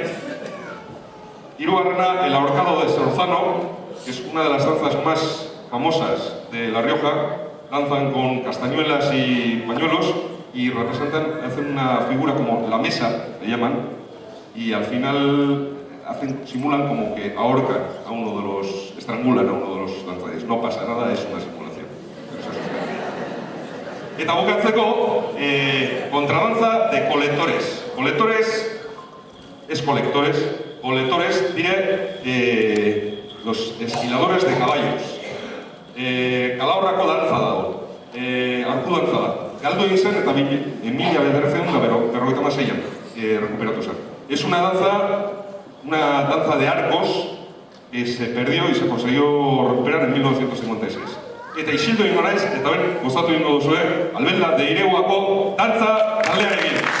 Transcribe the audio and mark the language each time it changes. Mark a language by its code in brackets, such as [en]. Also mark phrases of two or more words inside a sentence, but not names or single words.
[es] Hirugarrena, el ahorcado de Sorzano, que es una de las danzas más famosas de La Rioja. Danzan con castañuelas y pañuelos y representan, hacen una figura como la mesa, le llaman, y al final simulan como que ahorcan a uno de los, estrangulan a uno de los danzarios. No pasa nada, es una simulación. [eu] Eta bukatzeko, contradanza de colectores. [es] Colectores, es colectores, colectores dire los esquiladores de caballos. [eu] Calahorrako dantza dago, arku dantza da. Galdu egin zen eta 1956an recuperatu zen. [es] Es una danza de arcos que se perdió y se consiguió recuperar en 1956. [eu] Eta isildu ingo naiz, eta ben, gozatu ingo duzue, Albelda de Ireguako dantza taldearekin.